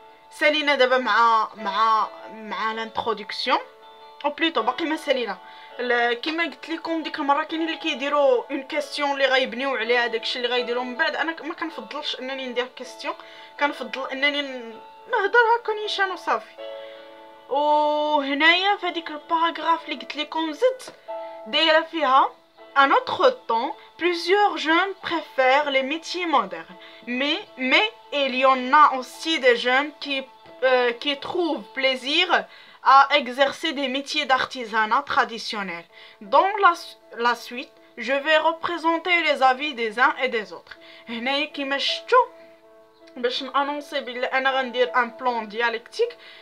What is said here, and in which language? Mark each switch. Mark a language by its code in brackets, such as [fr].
[ar] سالينا دابا مع الانترودكسيون او بليتو باقي ما سالينا. كما قلت لكم ديك المره كاينين اللي كيديروا اون كيسيون اللي غيبنيو عليها داكشي اللي غيديروا من بعد. انا ما كنفضلش انني ندير كيسيون، كنفضل انني نهضر هكا نيشان وصافي. وهنايا في هذيك الباراغراف اللي قلت لكم زدت دايره فيها [fr] à notre temps plusieurs jeunes préfèrent les métiers modernes, mais il y en a aussi des jeunes qui trouvent plaisir à exercer des métiers d'artisanat traditionnels. Dans la suite, je vais représenter les avis des uns et des autres. [ar] هنايا كيما شفتوا باش نانونسي بلي انا غندير ان بلان ديالكتيك.